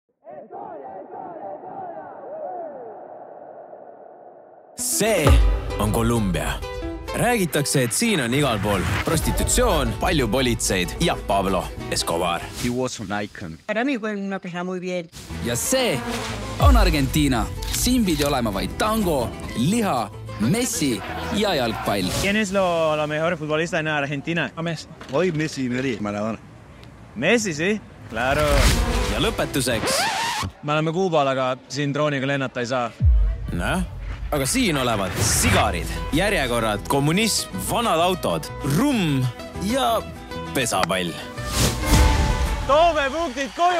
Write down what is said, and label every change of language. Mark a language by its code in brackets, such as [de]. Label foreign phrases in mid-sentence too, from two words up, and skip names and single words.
[et] See on Kolumbia. Räägitakse, et siin on igal pool prostitutsioon, palju politseid ja Pablo Escobar. [en] He was an icon. [es] Para mí fue una persona muy bien. [et] Ja see on Argentiina. Siin pidi olema vaid tango, liha, Messi ja jalgpall. [es] ¿Quién es la mejor futbolista en Argentina? Messi. Hoy Messi y Maradona. Messi, sí? Claro. [et] Ja lõpetuseks. Me oleme Kuubal, aga siin drooniga lennata ei saa. Näh, aga siin olevad sigarid, järjekorrad, kommunism, vanad autod, rumm ja pesapall. Toome punktid koju!